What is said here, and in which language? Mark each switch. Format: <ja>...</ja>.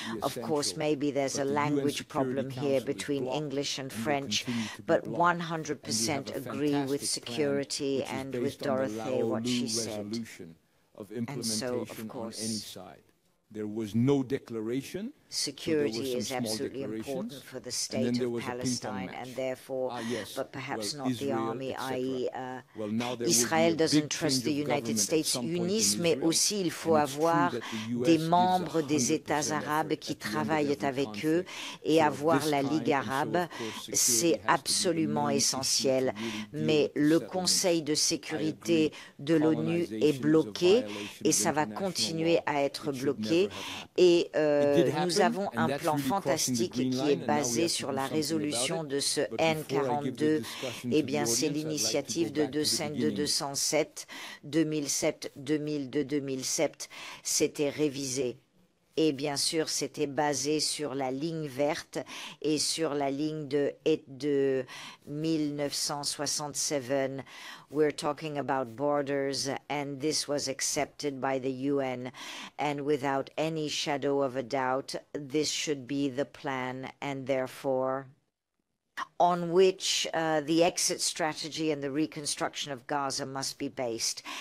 <en>Of course, maybe there's a language problem here between English and French, but 100% agree with security and with Dorothée, what she said. And so, of course, there was no declaration. Security is absolutely important for the state of Palestine, and therefore, but perhaps not the army, i.e. Israël doesn't trust the United States</en> <fr>unis, mais aussi il faut avoir des membres des États arabes qui travaillent avec eux, et avoir la Ligue arabe, c'est absolument essentiel. Mais le Conseil de sécurité de l'ONU est bloqué, et ça va continuer à être bloqué, et nous avons un plan fantastique qui est basé sur la résolution de ce N42. Eh bien, c'est l'initiative de 207, 2007, 2002, 2007. C'était révisé. Et bien sûr, c'était basé sur la ligne verte et sur la ligne de 1967.</fr> <en>We're talking about borders, and this was accepted by the UN. And without any shadow of a doubt, this should be the plan, and therefore on which the exit strategy and the reconstruction of Gaza must be based.</en>